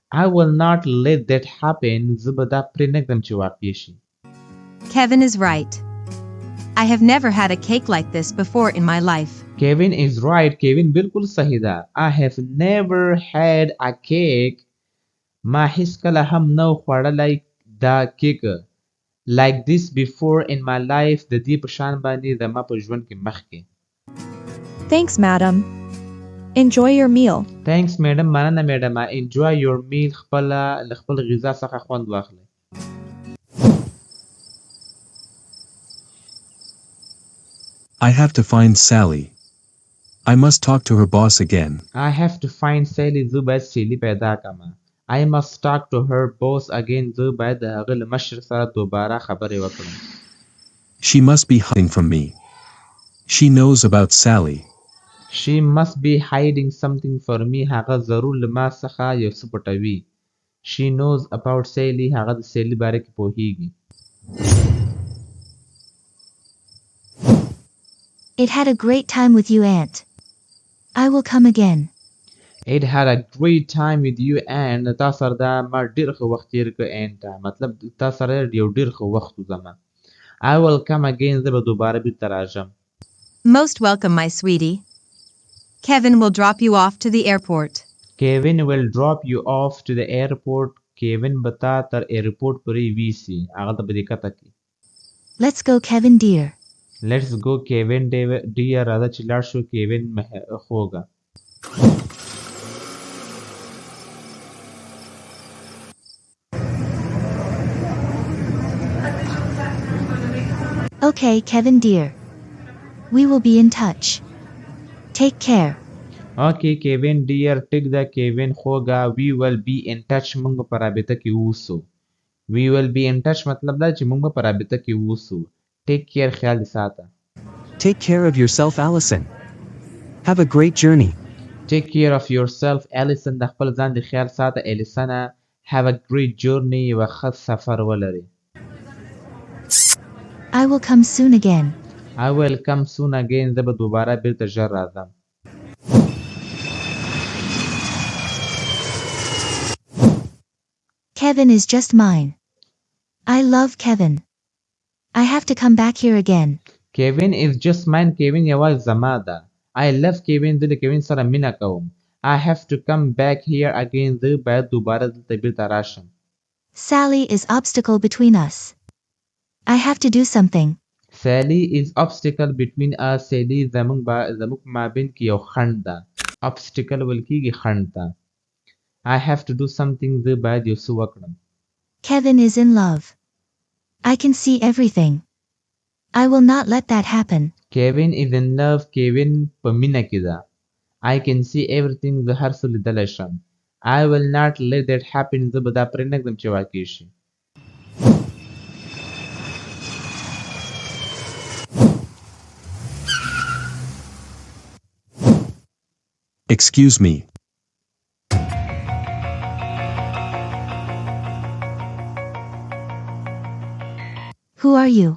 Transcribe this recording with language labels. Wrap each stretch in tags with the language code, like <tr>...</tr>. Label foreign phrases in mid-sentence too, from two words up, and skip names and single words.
<en>I will not let that happen.</en> <ps>زه به دا پرېنږدم چې واقع شي.</ps> <en>Kevin is right. I have never had a cake like this before in my life. Kevin is right. Kevin</en> <ps>بالکل صحیح ده.</ps> <en>I have never had a cake.</en> <ps>ما هیڅ کله هم نه خوړلی دا کیک</ps> <en>like this before in my life</en> <ps>د دې په شان باندې زما په ژوند کې مخکې.</ps> <en>Thanks, madam. Enjoy your meal. Thanks madam. مننه madam. Enjoy your meal.</en> <ps>له خپل غذا څخه خوند واخلئ.</ps> <en>I have to find Sally. I must talk to her boss again. I have to find Sally.</en> <ps>زه باید سیلی پیدا کړم.</ps> <en>I must talk to her boss again.</en> <ps>زه باید د هغه له مشر سره دوباره خبرې وکړم.</ps> <en>She must be hiding from me. She knows about Sally. She must be hiding something from me.</en> <ps>هغه ضرور له ما څخه یو څه پټوي.</ps> <en>She knows about Sally.</en> <ps>هغه د سیلی باره کې پوهیږي.</ps> <en>It had a great time with you, Aunt. I will come again. It had a great time with you and</en> <ps>تا سره دا ما ډېر ښه وخت تېر کړ and مطلب تا سره یو ډېر ښه وخت و زما.</ps> <en>I will come again.</en> <ps>زه به دوباره بیرته راځم.</ps> <en>Most welcome, my sweetie. Kevin will drop you off to the airport. Kevin will drop you off to the airport.</en> <ps>Kevin به تا تر ایرپورټ پورې ویسي. هغه ته به دې کته کړي.</ps> <en>Let's go, Kevin dear. Let's go Kevin dear.</en> <ps>راځه چې لاړ شو Kevin خوږه.</ps> <en>Okay, Kevin dear. We will be in touch. Take care. Okay Kevin dear.</en> <ps>ټیک ده Kevin خوږه.</ps> <en>We will be in touch.</en> <ps>موږ په رابطه کې اوسو.</ps> <en>We will be in touch</en> <ps>مطلب دا چې موږ په رابطه کې اوسو.</ps> <en>Take care.</en> <ps>خیال دې ساته.</ps> <en>Take care of yourself, Allison. Have a great journey. Take care of yourself, Allison.</en> <ps>د خپل ځان د خیال ساته Allison.</ps> <en>Have a great journey.</en> <ps>یوه ښه سفر ولري.</ps> <en>I will come soon again. I will come soon again.</en> <ps>زه به دوباره بیرته ژر راځم.</ps> <en>Kevin is just mine. I love Kevin. I have to come back here again. Kevin is just mine. Kevin</en> <ps>یوازې زما ده.</ps> <en>I love Kevin.</en> <ps>زه د Kevin سره مینه کوم.</ps> <en>I have to come back here again.</en> <ps>زه باید دوباره دلته بیرته راشم.</ps> <en>Sally is obstacle between us. I have to do something. Sally is obstacle between us.</en> <ps>Sally زموږ په مابین کې یو خنډ ده. Obstacle ویل کېږي خنډ ته.</ps> <en>I have to do something.</en> <ps>زه باید یو څه وکړم.</ps> <en>Kevin is in love. I can see everything. I will not let that happen. Kevin is in love. Kevin</en> <ps>په مینه کې ده.</ps> <en>I can see everything.</en> <ps>زه هر څه لیدلی شم.</ps> <en>I will not let that happen.</en> <ps>زه به دا پرېنږدم چې واقع شي.</ps> <en>Excuse me. Who are you?</en>